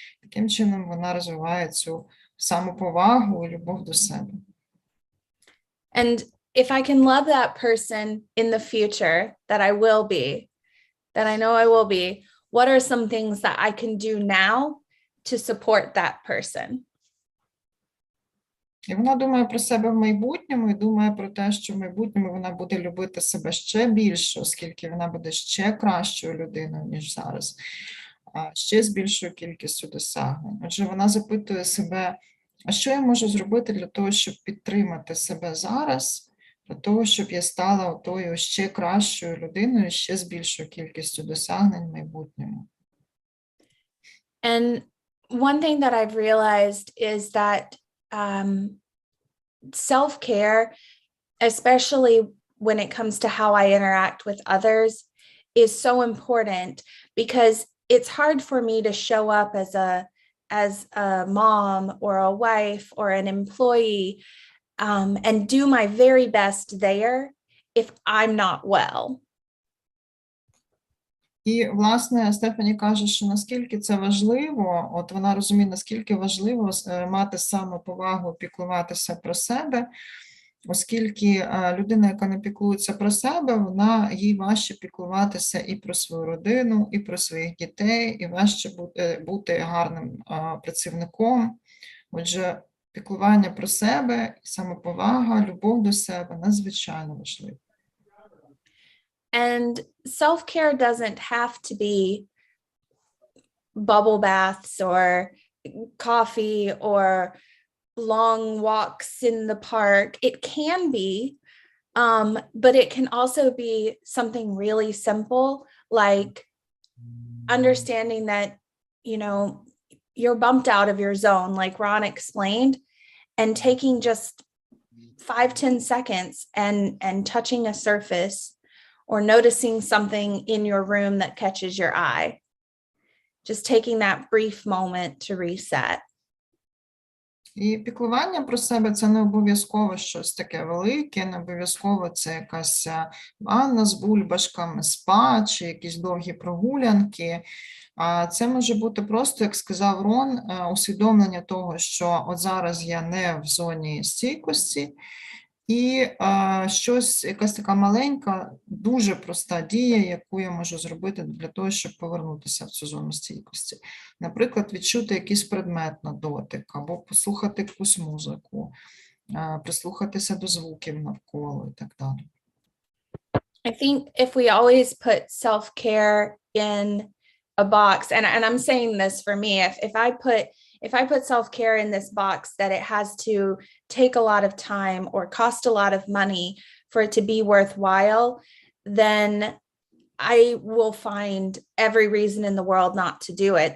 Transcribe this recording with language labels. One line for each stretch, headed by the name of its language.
Ukrainian: Таким чином вона розвиває цю самоповагу і любов до себе.
English: And if I can love that person in the future that I will be, that I know I will be, what are some things that I can do now to support that person?
Ukrainian: І вона думає про себе в майбутньому і думає про те, що в майбутньому вона буде любити себе ще більше, оскільки вона буде ще кращою людиною, ніж зараз, ще з більшою кількістю досягнень. Отже, вона запитує себе, а що я можу зробити для того, щоб підтримати себе зараз, для того, щоб я стала тою ще кращою людиною, ще з більшою кількістю досягнень в майбутньому.
English: And one thing that I've realized is that self-care, especially when it comes to how I interact with others, is so important because it's hard for me to show up as a mom or a wife or an employee and do my very best there if I'm not well.
Ukrainian: І, власне, Стефані каже, що наскільки це важливо, от вона розуміє, наскільки важливо мати самоповагу, піклуватися про себе, оскільки людина, яка не піклується про себе, їй важче піклуватися і про свою родину, і про своїх дітей, і важче бути гарним працівником. Отже, піклування про себе, самоповага, любов до себе надзвичайно важливо.
English: And self-care doesn't have to be bubble baths or coffee or long walks in the park. It can be, but it can also be something really simple, like understanding that, you're bumped out of your zone, like Ron explained, and taking just 5-10 seconds and touching a surface or noticing something in your room that catches your eye. Just taking that brief moment to reset.
Ukrainian: І піклування про себе – це не обов'язково щось таке велике, не обов'язково це якась ванна з бульбашками, спа чи якісь довгі прогулянки. Це може бути просто, як сказав Рон, усвідомлення того, що от зараз я не в зоні стійкості, і якась така маленька, дуже проста дія, яку я можу зробити для того, щоб повернутися в цю зону стійкості. Наприклад, відчути якийсь предмет на дотик, або послухати якусь музику, прислухатися до звуків навколо і так далі.
English: I think if we always put self-care in a box, and I'm saying this for me, if I put self-care in this box that it has to take a lot of time or cost a lot of money for it to be worthwhile, then I will find every reason in the world not to do it.